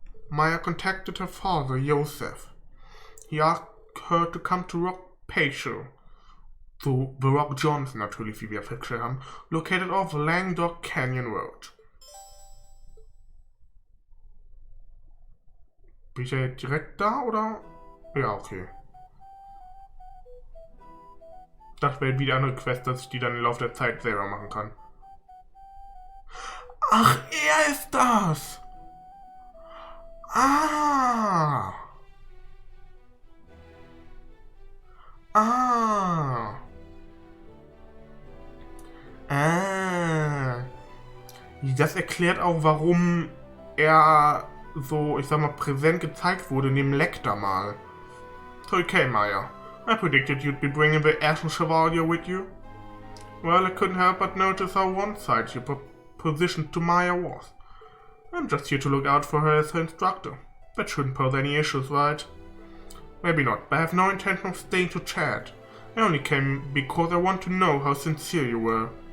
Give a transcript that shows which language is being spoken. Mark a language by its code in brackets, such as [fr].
[en] Maya contacted her father, Joseph. He asked her to come to Rock Patio, so the Rock Johnson [de] natürlich, wie wir festgestellt haben, [en] located off Langdog Canyon Road. [de] Bin ich ja jetzt direkt da, oder? Ja, okay. Das wäre wieder eine Quest, dass ich die dann im Laufe der Zeit selber machen kann. Ach, er ist das! Ah! Ah! Ah! Das erklärt auch, warum er so, ich sag mal, präsent gezeigt wurde, neben Lecter mal. So, okay, Maya. [en] I predicted you'd be bringing the Ashen Chevalier with you. Well, I couldn't help but notice how one-sided your position to Maya was. I'm just here to look out for her as her instructor. That shouldn't pose any issues, right? Maybe not, but I have no intention of staying to chat. I only came because I want to know how sincere you were.